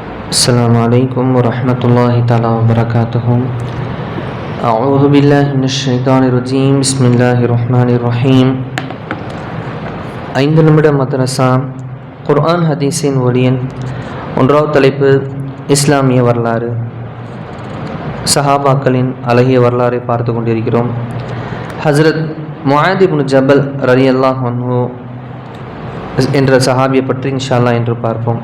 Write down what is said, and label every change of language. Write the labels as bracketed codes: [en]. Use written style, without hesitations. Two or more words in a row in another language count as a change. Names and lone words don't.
[ar] السلام عليكم ورحمة الله تعالى وبركاته. أعوذ بالله من الشيطان الرجيم. بسم الله الرحمن الرحيم. [ta] 5 நிமிட மதரசா குர்ஆன் ஹதீஸின் ஒளியன். ஒன்றாவது தலைப்பு இஸ்லாமிய வரலாறு. சஹாபாக்களின் அழகிய வரலாறை பார்த்து கொண்டிருக்கிறோம். ஹஸ்ரத் முஆத் இப்னு ஜபல் [ar] رضي الله عنه [ta] என்ற சஹாபியை பற்றி [ar] إن شاء الله [ta] என்று பார்ப்போம்.